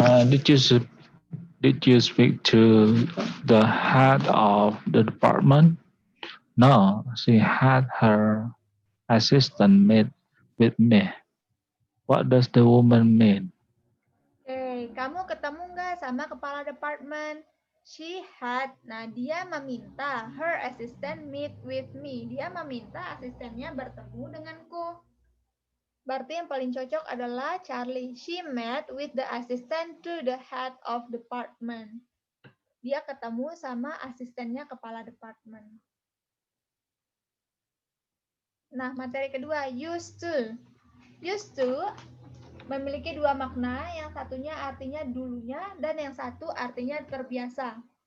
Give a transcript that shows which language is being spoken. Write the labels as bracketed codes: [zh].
[en] Did you speak to the head of the department? No, she had her assistant meet with me. What does the woman mean? [id] Oke, kamu ketemu nggak sama kepala departemen? [en] She had, [id] nah dia meminta [en] her assistant meet with me. [id] Dia meminta asistennya bertemu denganku. Berarti yang paling cocok adalah Charlie. [en] She met with the assistant to the head of department. [id] Dia ketemu sama asistennya kepala departemen. Nah, materi kedua, used to. Used to memiliki dua makna, yang satunya artinya dulunya, dan yang satu artinya terbiasa.